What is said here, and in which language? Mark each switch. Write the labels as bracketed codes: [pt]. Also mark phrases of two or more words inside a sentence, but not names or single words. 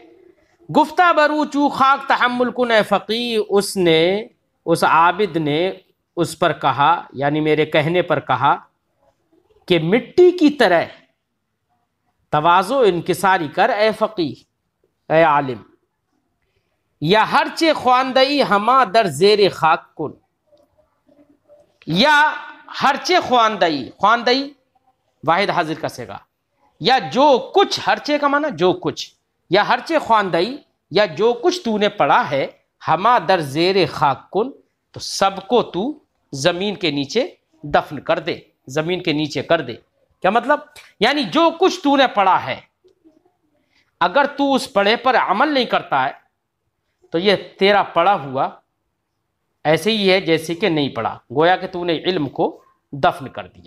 [fa] گفتہ بروچو خاک تحمل کن اے فقی، [ur] اس عابد نے اس پر کہا، یعنی میرے کہنے پر کہا کہ مٹی کی طرح تواضع و انکساری کر اے فقی، اے عالم، [fa] یا ہرچے خواندئی ہما در زیر خاک کن، یا ہرچے خواندئی [ur] واحد حاضر کا صیغہ، یا جو کچھ، ہرچے کا معنی جو کچھ، [fa] یا ہرچے خواندئی [ur] یا جو کچھ تو نے پڑھا ہے، [fa] ہما در زیر خاک کن، [ur] تو سب کو تو زمین کے نیچے دفن کر دے، زمین کے نیچے کر دے۔ کیا مطلب؟ یعنی جو کچھ تو نے پڑھا ہے، اگر تو اس پڑھے پر عمل نہیں کرتا ہے تو یہ تیرا پڑھا ہوا ایسے ہی ہے جیسے کہ نہیں پڑھا، گویا کہ تو نے علم کو دفن کر دیا۔